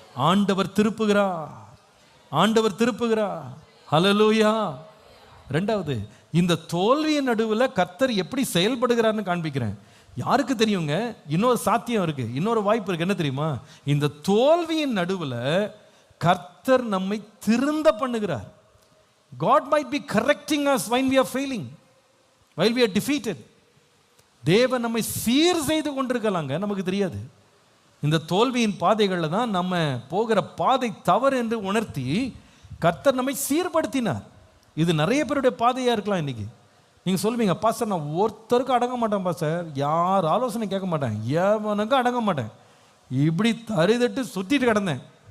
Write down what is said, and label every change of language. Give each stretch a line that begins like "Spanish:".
Tamil: ஆண்டவர் திருப்புகிறார், ஆண்டவர் திருப்புகிறார். ஹல்லேலூயா. ரெண்டாவது, இந்த தோல்வியின் நடுவில் கர்த்தர் எப்படி செயல்படுகிறார்னு காண்பிக்கிறேன். யாருக்கு தெரியுங்க? இன்னொரு சாத்தியம் இருக்கு, இன்னொரு வாய்ப்பு இருக்கு. என்ன தெரியுமா? இந்த தோல்வியின் நடுவில் கர்த்தர் நம்மை திருந்த பண்ணுகிறார்.
English: God might be correcting us when we are failing, while we are defeated.
Tamil: தேவன் நம்மை சீர் செய்து கொண்டிருக்கலாங்க, நமக்கு தெரியாது. இந்த தோல்வியின் பாதைகளில் தான் நம்ம போகிற பாதை தவறு என்று உணர்த்தி கர்த்தர் நம்மை சீர்படுத்தினார். இது நிறைய பேருடைய பாதையாக இருக்கலாம். இன்னைக்கு நீங்கள் சொல்லுவீங்க, பாஸ்டர் நான் ஒருத்தருக்கு அடங்க மாட்டேன் பாஸ்டர், யார் ஆலோசனை கேட்க மாட்டேன், எவனுக்கும் அடங்க மாட்டேன், இப்படி தறிதட்டு சுற்றிட்டு கிடந்தேன்.